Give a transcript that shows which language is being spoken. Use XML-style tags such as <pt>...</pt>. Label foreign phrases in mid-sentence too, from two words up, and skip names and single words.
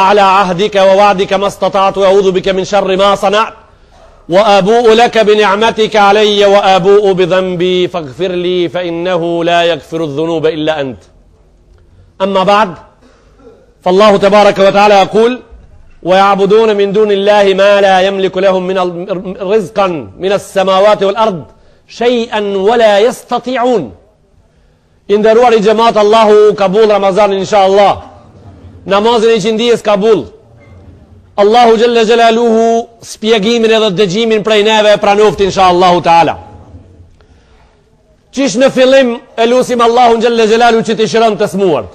<ar>على عهدك ووعدك ما استطعت وأعوذ بك من شر ما صنعت وأبوء لك بنعمتك علي وأبوء بذنبي فاغفر لي فإنه لا يغفر الذنوب إلا أنت أما بعد فالله تبارك وتعالى يقول ويعبدون من دون الله ما لا يملك لهم من رزقا من السماوات والأرض شيئا ولا يستطيعون</ar> <sq>Inderuar i xhamat, Allahu kabul Ramazanin inshallah. Namazin e qindjes kabul. Allahu</sq> <ar>جل جلاله</ar> <sq>shpjegimin edhe dëgjimin prej neve e pranoft</sq> <ar>إن شاء الله تعالى.</ar> <sq>Qish në fillim e lusim Allahun</sq> <ar>جل جلاله</ar> <sq>që të shëron të smuart.</sq>